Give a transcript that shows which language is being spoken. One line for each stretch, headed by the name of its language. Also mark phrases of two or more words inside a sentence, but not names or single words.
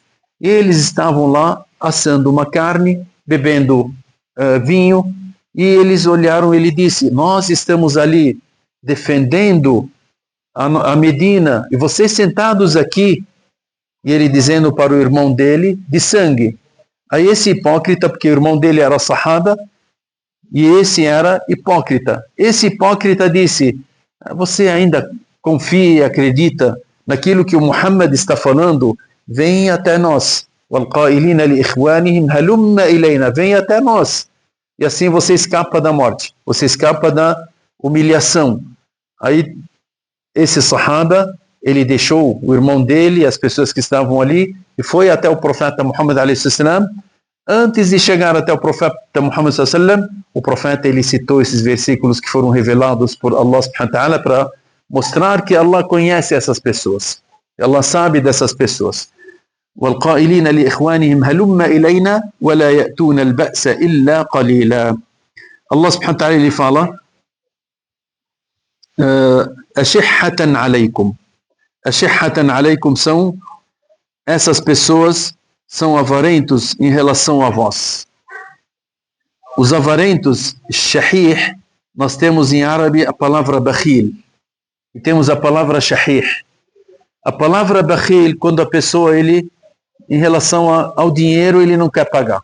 Portuguese: E eles estavam lá assando uma carne, bebendo vinho, e eles olharam, ele disse, nós estamos ali defendendo a Medina, e vocês sentados aqui, e ele dizendo para o irmão dele, de sangue. Aí esse hipócrita, porque o irmão dele era sahaba, e esse era hipócrita. Esse hipócrita disse, você ainda confia e acredita naquilo que o Muhammad está falando? Vem até nós.
Arabic: وَالْقَائِلِينَ لِإِخْوَانِهِمْ هَلُمَّ إِلَيْنَا.
Portuguese: Vem até nós. E assim você escapa da morte. Você escapa da humilhação. Aí esse sahaba, ele deixou o irmão dele, as pessoas que estavam ali, e foi até o profeta Muhammad
Arabic: عليه السلام.
Portuguese: Antes de chegar até o profeta Muhammad sallam, o profeta ele citou esses versículos que foram revelados por Allah
Arabic: سبحانه وتعالى
Portuguese: para mostrar que Allah conhece essas pessoas. Allah sabe dessas pessoas.
Arabic: وَالْقَائِلِينَ لِإِخْوَانِهِمْ هَلُمَّ إِلَيْنَا وَلَا يَأْتُونَ الْبَأْسَ إِلَّا قَلِيلًا.
Portuguese: Allah
Arabic: سبحانه وتعالى
Portuguese: ele fala
Arabic: أَشِحَّةً عَلَيْكُمْ. أَشِحَّةً عَلَيْكُمْ
Portuguese: são essas pessoas são avarentos em relação a vós. Os avarentos, shahih, nós temos em árabe a palavra bakhil e temos a palavra shahih. A palavra bakhil, quando a pessoa, ele, em relação ao dinheiro, ele não quer pagar.